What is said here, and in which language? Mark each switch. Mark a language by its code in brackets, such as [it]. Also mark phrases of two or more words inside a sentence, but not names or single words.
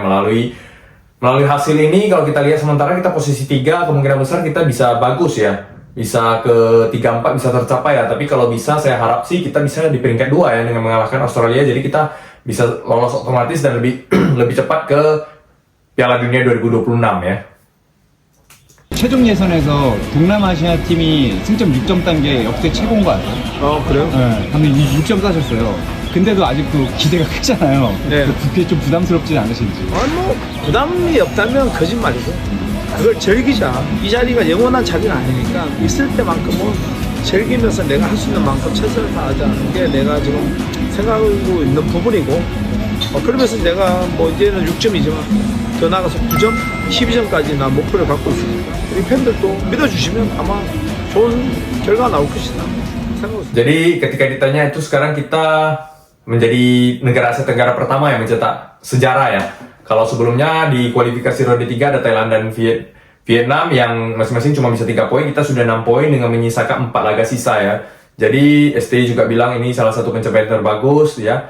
[id] Melalui hasil ini kalau kita lihat sementara kita posisi 3, kemungkinan besar kita bisa bagus ya. Bisa ke 3-4 bisa tercapai ya, tapi kalau bisa saya harap sih kita bisa di peringkat 2 ya dengan mengalahkan Australia, jadi kita bisa lolos otomatis dan lebih lebih cepat ke Piala Dunia 2026 ya. [ko] 최종 예선에서 동남아시아 팀이 승점 6점 딴 게 역대 최고인 거 알아요? 그래요? 네, 방금 6점 따셨어요. 근데도 아직도 기대가 크잖아요. 네. 그게 좀 부담스럽진 않으신지. 아니 뭐 부담이 없다면 거짓말이고 그걸 즐기자. 이 자리가 영원한 자리는 아니니까 있을 때만큼은 즐기면서 내가 할 수 있는 만큼 최선을 다하자는 게 내가 지금 생각하고 있는 부분이고 그러면서 내가 뭐 이제는 6점이지만 더 나가서 9점, 12점까지 나 목표를 갖고 있으니까 우리 팬들도 믿어주시면 아마 좋은 결과가 나올 것이다 생각하고 있습니다. [id] Jadi ketika ditanya itu sekarang kita menjadi negara Asia Tenggara pertama yang mencetak sejarah ya. Kalau sebelumnya di kualifikasi ronde 3 ada Thailand dan Vietnam yang masing-masing cuma bisa 3 poin, kita sudah 6 poin dengan menyisakan 4 laga sisa ya. Jadi STY juga bilang ini salah satu pencapaian terbagus ya.